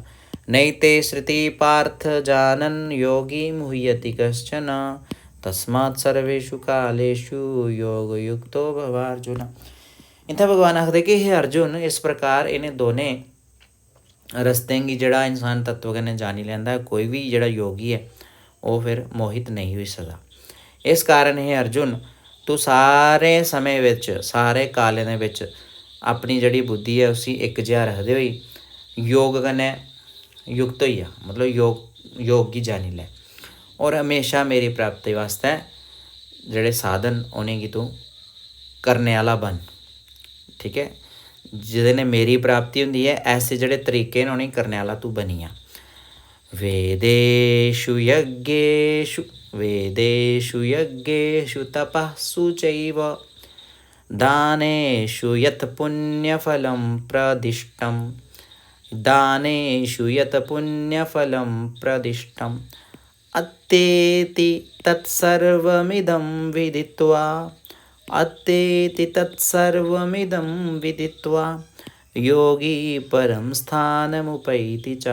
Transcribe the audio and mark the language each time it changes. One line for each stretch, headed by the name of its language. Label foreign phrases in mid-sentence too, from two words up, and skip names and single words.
Sanskrit: नैते श्रुति पार्थ जानन, योगी मुह्यति कश्चन, तस्मात् सर्वेषु कालेषु योगयुक्तो भवार्जुन।
Dogri: इत्थै भगवान आखदे कि हे अर्जुन, इस प्रकार इन्हें दोनें रस्ते गी जिहड़ा इंसान तत्व कन्नै जानी लैंदा है, कोई भी जिहड़ा योगी है वो फिर मोहित नहीं हो सकदा। इस कारण हे अर्जुन, तू सारे समय विच, सारे कालें दे विच अपनी जिहड़ी बुद्धि है उसी इक जिहा रखदे होई योग कन्नै युक्त होई जा, मतलब योग गी जानी लै, और हमेशा मेरी प्राप्ति वास्ते जेह्ड़े साधन उनेंगी तू करने आह्ला बन। ठीक है, जिहदे ने मेरी प्राप्ति हुंदी है, ऐसे जेह्ड़े तरीके न उनेंगी करने आह्ला तू बनी जा।
Sanskrit: वेदेषु यज्ञेषु तपःसु चैव दानेषु यत् पुण्यफलं प्रदिष्टम् अत्तेति तत्सर्वमिदं विदित्वा योगी परं स्थानमुपैति